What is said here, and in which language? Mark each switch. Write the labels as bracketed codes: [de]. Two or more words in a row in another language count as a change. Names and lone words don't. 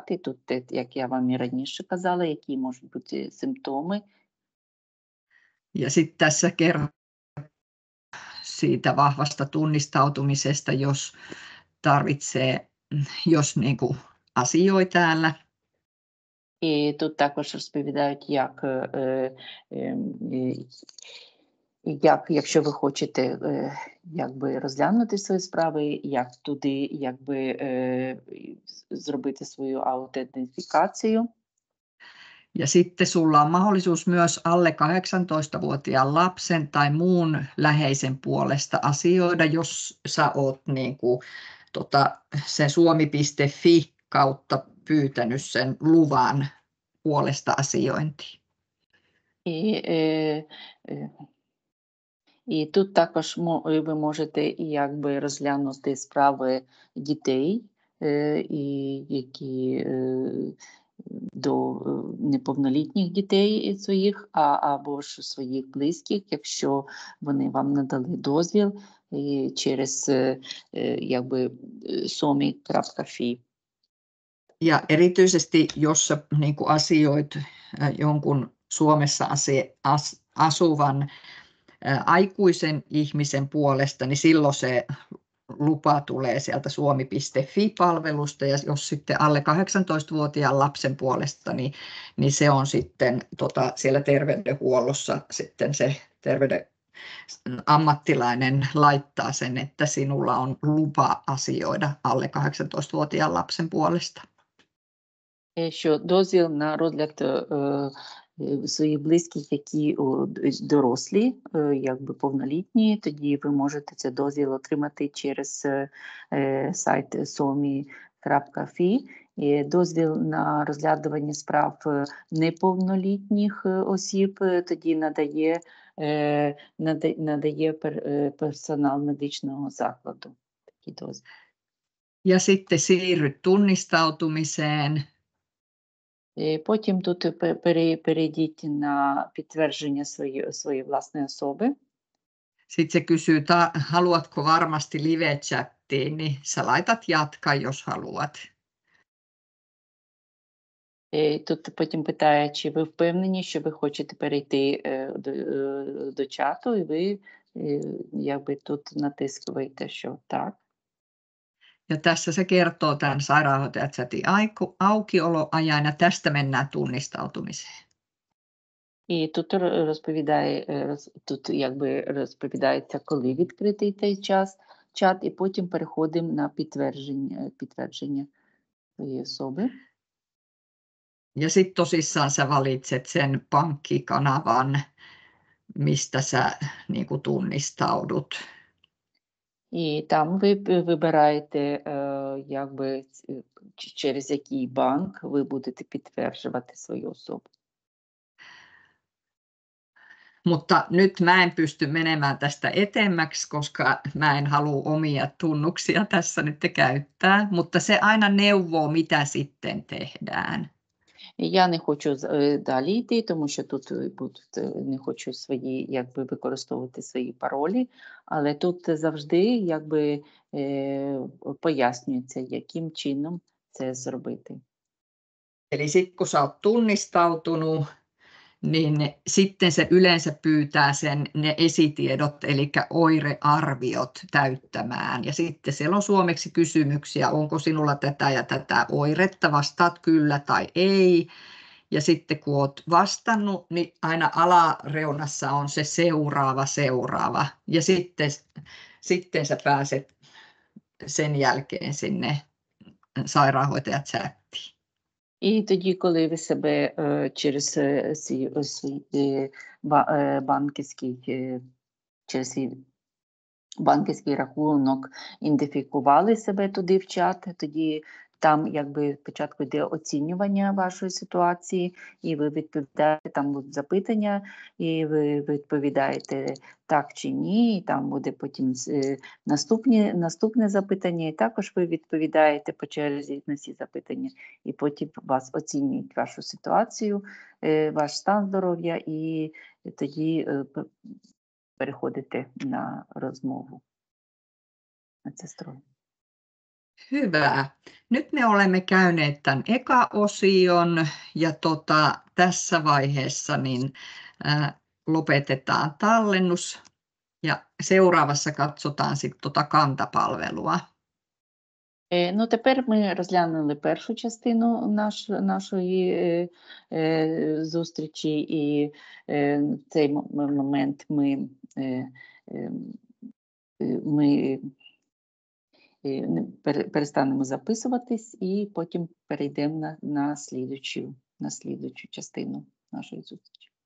[uk] І тут, як я вам і раніше казала, які можуть бути симптоми. [fi] Ja sitten tässä kerrotaan siitä vahvasta tunnistautumisesta, jos tarvitsee, jos niin kuin asioi täällä. [uk] І тут також розповідають, якщо ви хочете якби розглянути свої справи, як туди якби зробити свою аутентифікацію. [fi] Ja sitten sulla on mahdollisuus myös alle 18-vuotiaan lapsen tai muun läheisen puolesta asioida, jos sä oot niin kuin, sen suomi.fi kautta pyytänyt sen luvan puolesta asiointiin. [uk] І тут також ви можете якби розглянути справи дітей, які до неповнолітніх дітей своїх, або ж своїх близьких, якщо вони вам надали дозвіл через якби somi.fi. [fi] Ja erityisesti, jos sä niin kuin asioit jonkun Suomessa asuvan aikuisen ihmisen puolesta, niin silloin se lupa tulee sieltä suomi.fi-palvelusta, ja jos sitten alle 18-vuotiaan lapsen puolesta, niin se on sitten siellä terveydenhuollossa sitten se ammattilainen laittaa sen, että sinulla on lupa asioida alle 18-vuotiaan lapsen puolesta. [uk] Що дозвіл на розгляд своїх близьких, які дорослі, якби повнолітні, тоді ви можете цей дозвіл отримати через сайт somi.fi. Дозвіл на розглядування справ неповнолітніх осіб тоді надає персонал медичного закладу. Такий дозвіл. [fi] Ja sitten siirryt tunnistautumiseen. [uk] Потім тут перейдіть на підтвердження своєї власної особи. [fi] Sitten se kysyy, haluatko varmasti live-chattiin, niin sä laitat jatka, jos haluat. [uk] Тут потім питає, чи ви впевнені, що ви хочете перейти до чату, і ви якби тут натискуєте, що так. [fi] Ja tässä se kertoo tämän sairaanhoitajachatin aukioloajan ja tästä mennään tunnistautumiseen. [uk] І тут тут якби розповідається, коли відкритий цей чат, і потім переходимо на підтвердження своєї особи. [fi] Ja sitten tosissaan sä valitset sen pankkikanavan, mistä sä niin kuin tunnistaudut. [uk] І там ви вибираєте, якби, через який банк ви будете підтверджувати свою особу. [fi] Mutta nyt mä en pysty menemään tästä etemmäksi, koska mä en halua omia tunnuksia tässä nyt käyttää, mutta se aina neuvoo, mitä sitten tehdään. [uk] Я не хочу далі йти, тому що тут не хочу якби використовувати свої паролі, але тут завжди якби пояснюється, яким чином це зробити. [fi] Eli sitten kun sä oot tunnistautunut, niin sitten se yleensä pyytää ne esitiedot, eli oirearviot täyttämään. Ja sitten siellä on suomeksi kysymyksiä, onko sinulla tätä ja tätä oiretta, vastaat kyllä tai ei. Ja sitten kun olet vastannut, niin aina alareunassa on se seuraava. Ja sitten sä pääset sen jälkeen sinne sairaanhoitajachattiin. [uk] І тоді, коли ви себе через банківський рахунок ідентифікували себе туди в чат, тоді там якби спочатку йде оцінювання вашої ситуації, і ви відповідаєте, там будуть запитання, і ви відповідаєте так чи ні, і там буде потім наступне запитання, і також ви відповідаєте по черзі на всі запитання, і потім вас оцінюють вашу ситуацію, ваш стан здоров'я, і тоді переходите на розмову. [fi] Hyvä. Nyt me olemme käyneet tämän eka-osion ja tässä vaiheessa niin, lopetetaan tallennus ja seuraavassa katsotaan sitten kantapalvelua. [uk] Ну, тепер ми розглянули першу частину нашої зустрічі, і в цей момент ми перестанемо записуватись і потім перейдемо на слідучу частину нашої зустрічі.